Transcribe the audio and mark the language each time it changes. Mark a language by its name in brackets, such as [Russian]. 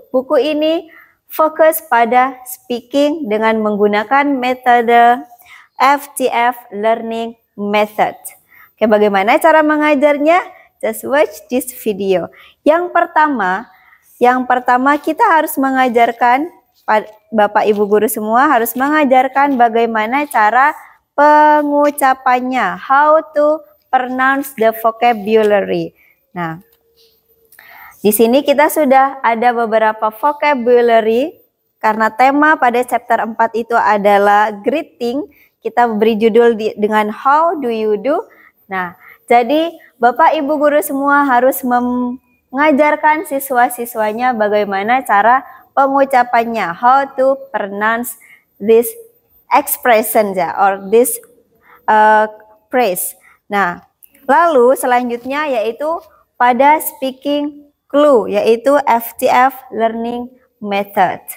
[Indonesian] Buku ini fokus pada speaking dengan menggunakan metode FTF Learning Method. Oke, bagaimana cara mengajarnya? Just watch this video. Yang pertama kita harus mengajarkan, Bapak Ibu guru semua harus mengajarkan bagaimana cara pengucapannya. [English] How to pronounce the vocabulary. [Indonesian] Nah, di sini kita sudah ada beberapa vocabulary karena tema pada chapter 4 itu adalah greeting. Kita beri judul dengan how do you do. Nah, jadi Bapak Ibu guru semua harus mengajarkan siswa-siswanya bagaimana cara pengucapannya. [English] How to pronounce this expression or this phrase. [Indonesian] Nah, lalu selanjutnya yaitu pada speaking clue, yaitu FTF Learning Method.